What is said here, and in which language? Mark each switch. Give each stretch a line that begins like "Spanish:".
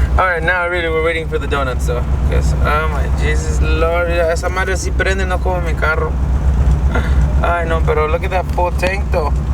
English: Alright, now really we're waiting for the donuts though. Because, oh my Jesus Lord,
Spanish: esa madre sí prende, no como mi carro. Ay no, pero
English: look at that full tank though.